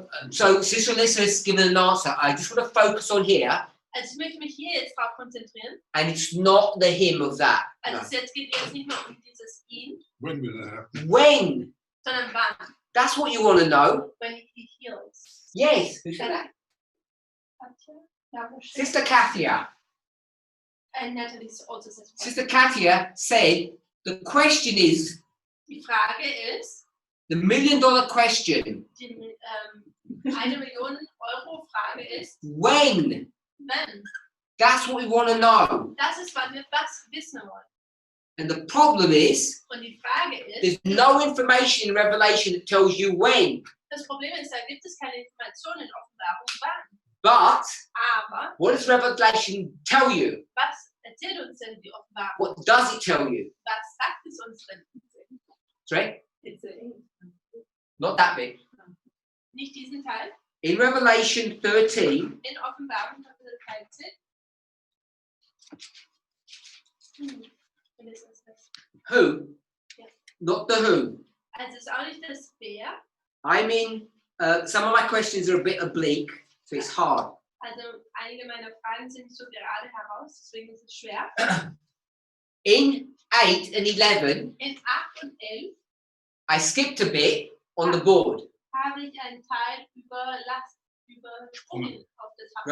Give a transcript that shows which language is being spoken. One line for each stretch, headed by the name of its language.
English: So Sister Alyssa has given an answer. I just want to focus on here,
German: Also ich möchte mich hier jetzt drauf konzentrieren.
English: and it's not the him of that.
German: Also
English: No.
German: es geht jetzt nicht mehr um dieses ihn,
English: When will that happen? When?
German: sondern wann.
English: That's what you want to know. When he heals. Yes. Who said that? Sister Kathia. And Natalie also says what? Sister Kathia said the question is
German: Die Frage ist,
English: the $1 million question.
German: die 1 Million Euro Frage ist,
English: When?
German: wenn.
English: That's what we want to know.
German: Das ist, wann wir was wissen wollen.
English: And the problem is
German: Und die Frage ist,
English: there's no information in Revelation that tells you when.
German: das Problem ist, da gibt es keine Informationen in Offenbarung wann.
English: But
German: Aber
English: what does Revelation tell you?
German: was erzählt uns denn die Offenbarung?
English: What does it tell you?
German: Was sagt es uns denn?
English: Sorry? It's a 8. Not that bit.
German: Nicht diesen Teil.
English: In Revelation 13,
German: In Offenbarung Kapitel 13. Und es ist das.
English: who? Yeah. Not the who.
German: Also es ist auch nicht das Wer.
English: I mean, some of my questions are a bit oblique, so it's hard.
German: Also einige meiner Fragen sind so gerade heraus, deswegen ist es schwer.
English: In 8 and 11,
German: In 8 und 11
English: I skipped a bit on the board.
German: habe ich einen Teil übersprungen auf der Tafel.